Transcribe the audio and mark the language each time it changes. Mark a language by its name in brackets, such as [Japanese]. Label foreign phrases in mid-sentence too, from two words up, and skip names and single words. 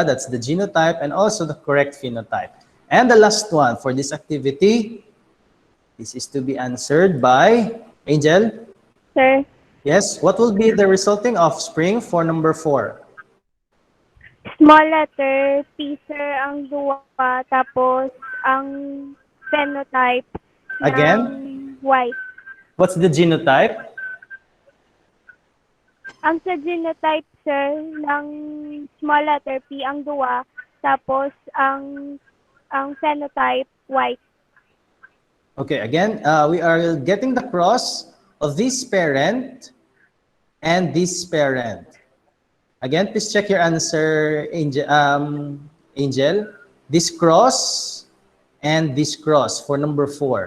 [English] That's the genotype and also the correct phenotype. And the last one for this activity, This is to be answered by Angel. Sir, Yes, what will be the resulting offspring for number 4? small letter P, sir, [Hiligaynon] ang duwa, tapos ang phenotype ng [English] Again, white. what's the genotype? [Hiligaynon] Ang sa genotype, sir, ng [English] small letter P [Hiligaynon] ang duwa, tapos ang phenotype white. [English] Okay, again, we are getting the cross of this parent and this parent. Again, please check your answer, Angel. Angel. This cross and this cross for number 4.